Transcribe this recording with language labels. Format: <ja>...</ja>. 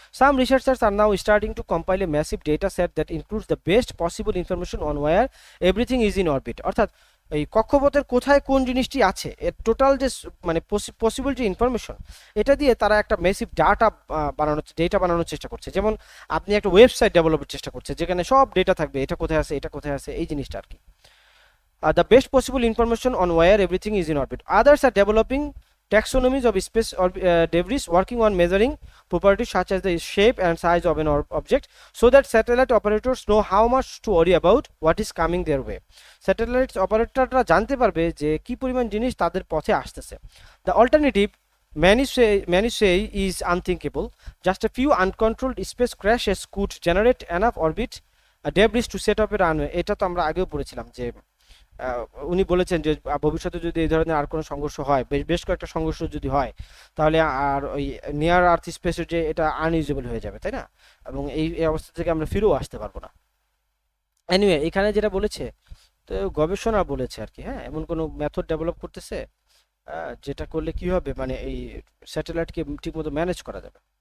<en>Some researchers are now starting to compile a massive data set that includes the best possible information on where everything is in orbit.</en> <bn>অর্থাৎ এই কক্ষপথের কোথায় কোন জিনিসটি আছে এর টোটাল যে মানে পসিবল যে ইনফরমেশন, এটা দিয়ে তারা একটা মেসিভ ডেটা বানানোর চেষ্টা করছে। যেমন আপনি একটা ওয়েবসাইট ডেভেলপের চেষ্টা করছে যেখানে সব ডেটা থাকবে, এটা কোথায় আছে, এটা কোথায় আছে, এই জিনিসটা আর কি।</bn> <en>The best possible information on where everything is in orbit. Others are developing taxonomies of space debris, working on measuring properties such as the shape and size of an object, so that satellite operators know how much to worry about what is coming their way.</en> <bn>Satellite operatorরা জানতে পারবে যে কি পরিমাণ জিনিস তাদের পথে আসতেছে।</bn> <en>The alternative, many say is unthinkable. Just a few uncontrolled space crashes could generate enough orbit debris to set up a runway.</en> <bn>এটা তো আমরা আগেও পড়েছিলাম যে উনি বলেছেন যে ভবিষ্যতে যদি এই ধরনের আর কোনো সংঘর্ষ হয়, বেশ কয়েকটা সংঘর্ষ যদি হয়, তাহলে আর ওই নিয়ার আর্থ স্পেসের যে এটা আনইউজেবল হয়ে যাবে, তাই না? এবং এই অবস্থা থেকে আমরা ফিরেও আসতে পারবো না। এনিওয়ে, এখানে যেটা বলেছে, তো গবেষণা বলেছে আর কি, হ্যাঁ, এমন কোনো মেথড ডেভেলপ করতেছে যেটা করলে কি হবে, মানে এই স্যাটেলাইটকে ঠিকমতো ম্যানেজ করা যাবে।</bn>